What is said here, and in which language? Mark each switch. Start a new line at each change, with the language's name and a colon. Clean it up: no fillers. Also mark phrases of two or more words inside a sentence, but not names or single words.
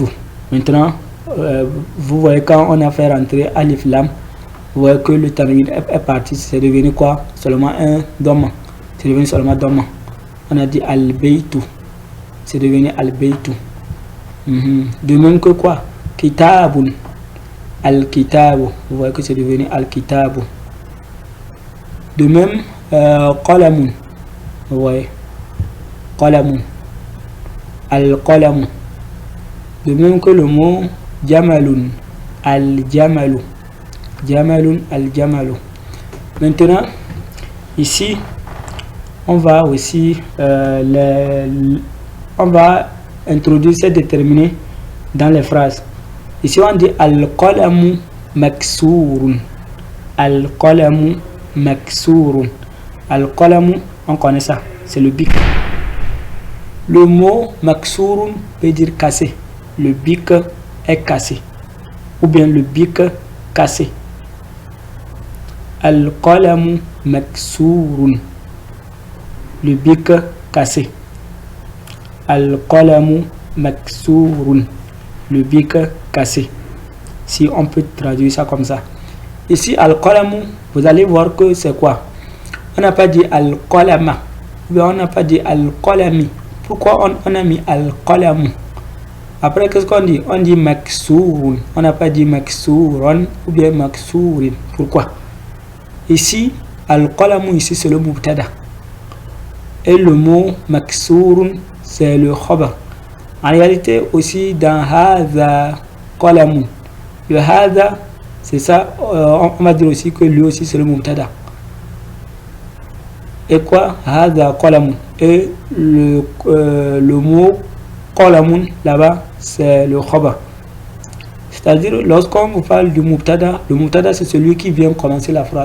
French: Maintenant, vous voyez quand on a fait rentrer
Arabic: ألف لام,
French: vous voyez que le tanwin est parti, c'est devenu quoi? Seulement un dhamma. C'est devenu seulement dhamma. On a dit al-baytu, c'est devenu al-baytu. De même que quoi?
Arabic: كتاب. الكتاب.
French: Vous voyez que c'est devenu al-kitabu. De même, qalamun. Vous voyez,
Arabic: قلم، القلم.
French: De même que le mot
Arabic: جمل، الجمل، جمل، الجمل.
French: Maintenant, ici, on va aussi on va introduire ces déterminés dans les phrases. Ici, on dit
Arabic: القلم مكسور. القلم مكسور.
French: Al-qalamu, on connaît ça, c'est le bic. Le mot maksurun veut dire cassé. Le bic est cassé. Ou bien le bic cassé.
Arabic: القلم مكسور.
French: Le bic cassé.
Arabic: القلم مكسور.
French: Le bic cassé. Si on peut traduire ça comme ça. Ici, al-qalamu, vous allez voir que c'est quoi? On n'a pas dit al-qalama. Ou bien on n'a pas dit al-qalami. Pourquoi on a mis al-qalamu? Après, qu'est-ce qu'on dit? On dit maksurun. On n'a pas dit maksuran ou bien maksurin. Pourquoi? Ici, al-qalamu, ici, c'est le mubtada. Et le mot maksurun, c'est le khabar. En réalité, aussi, dans
Arabic: هذا قلم,
French: le hadha, c'est ça, on va dire aussi que lui aussi, c'est le mubtada. Et quoi?
Arabic: هذا قلم.
French: Et le mot qalamun, là-bas, c'est le khabar. C'est-à-dire, lorsqu'on vous parle du mubtada, le mubtada, c'est celui qui vient commencer la phrase.